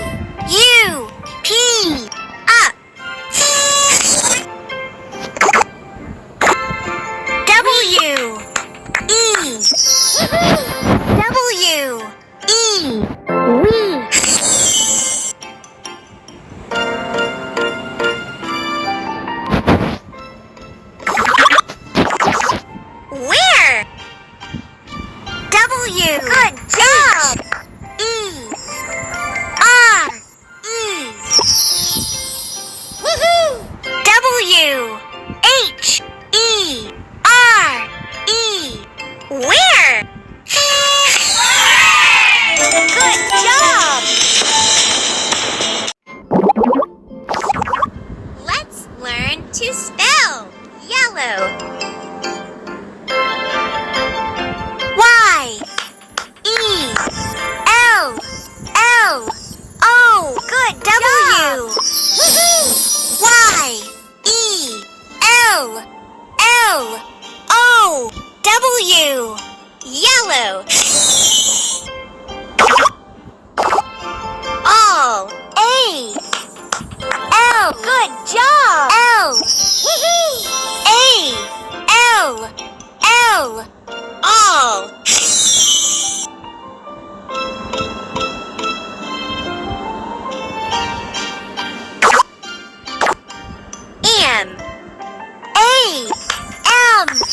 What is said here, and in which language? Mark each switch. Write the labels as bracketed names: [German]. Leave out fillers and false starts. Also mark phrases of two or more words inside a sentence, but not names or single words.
[English] U P Up W E W E Wee Where? W. Good job. E R E Woohoo! W H E R E Where? Good job. Let's learn to spell yellow. Y E L L O. Good W. Woohoo! Y E L L O W. Yellow. All. A L. Good job. L. Woohoo! A L L. All. M A M.